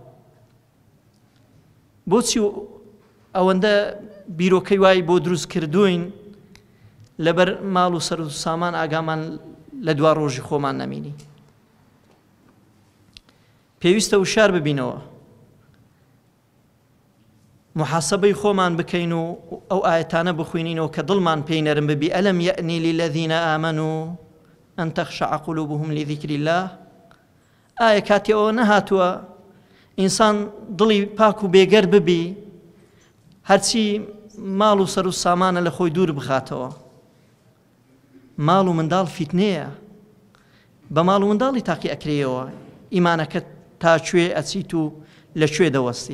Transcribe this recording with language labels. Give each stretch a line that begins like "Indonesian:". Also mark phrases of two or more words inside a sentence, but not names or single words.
Central Kurdish: بۆچی ئەوەندە بیرۆکەی وای بۆ دروست کردوین لەبەر ماڵ و سەر و سامان ئاگامان لە دوا ڕۆژی خۆمان نەمینی؟ پێویستە وشار ببینەوە، محاسبەی خۆمان بکەین و ئەو ئاەتانە بخوێنینەوە کە دڵمان پێی نەرم ببی.
Arabic: ئەلەم یەئنی للذین ئامەنوا أن تخشع قلوبهم لذكر الله.
Central Kurdish: ئایا کاتی ئەوە نەهاتووە ئینسان دڵی پاک و بێگەر ببی هەرچی ماڵ و سەر و سامانە لە خۆی دوور بخاتەوە؟ ماڵ و منداڵ فیتنەیە، بە ماڵ و منداڵی تاقی ئەکرێەوە ئیمانەکە تاکوێ ئەچیت و لەکوێ دەوەستی.